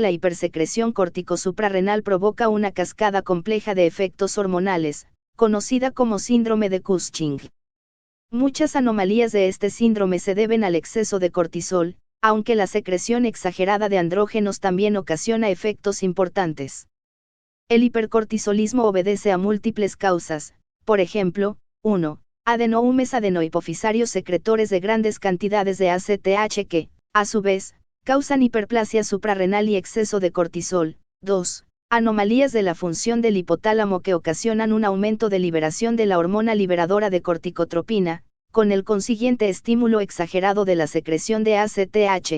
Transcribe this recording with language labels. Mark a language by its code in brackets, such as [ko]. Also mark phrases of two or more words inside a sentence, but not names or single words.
[es] La hipersecreción corticosuprarrenal provoca una cascada compleja de efectos hormonales, conocida como síndrome de Cushing. Muchas anomalías de este síndrome se deben al exceso de cortisol, aunque la secreción exagerada de andrógenos también ocasiona efectos importantes. El hipercortisolismo obedece a múltiples causas, por ejemplo, 1. Adenoumes adenohipofisarios secretores de grandes cantidades de ACTH que, a su vez, causan hiperplasia suprarrenal y exceso de cortisol. 2. Anomalías de la función del hipotálamo que ocasionan un aumento de liberación de la hormona liberadora de corticotropina, con el consiguiente estímulo exagerado de la secreción de ACTH.